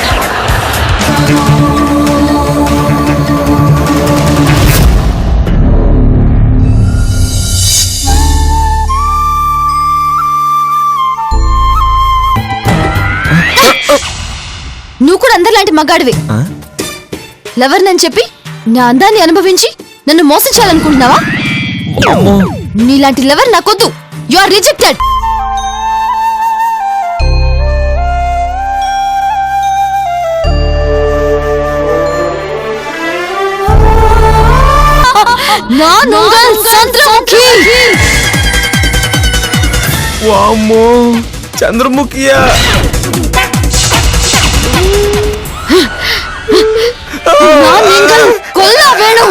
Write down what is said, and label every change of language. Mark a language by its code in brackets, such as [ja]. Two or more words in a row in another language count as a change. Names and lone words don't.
[te] నువ్వు కూడా అందరిలాంటి మగాడివే. లవర్ నని చెప్పి నా అందాన్ని అనుభవించి నన్ను మోసం చేయాలనుకుంటున్నావా? నీలాంటి లవర్ నాకొద్దు. [en] you are rejected. [ta] நான் உங்கள் சந்திரமுகி. [te] వామ్మో చంద్రముఖియా. [ta] நான் நீங்கள் கொல்ல வேணும்.